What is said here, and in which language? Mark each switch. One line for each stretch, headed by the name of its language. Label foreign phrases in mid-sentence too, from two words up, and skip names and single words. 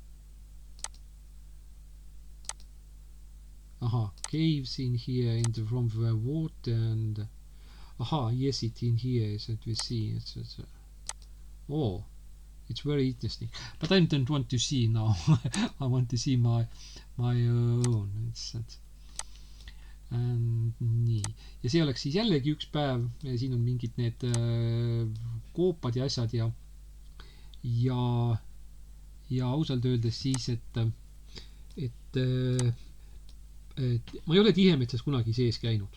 English: Caves in here from the water, and yes, it in here is that we see. It's very interesting. But I don't want to see now. I want to see my own.
Estonian: nii. Ja see oleks siis jällegi üks päev. Ja siin on mingid need koopad ja asjad ja ausalt öeldes siis, et ma ei ole Tihemetsas kunagi sees käinud.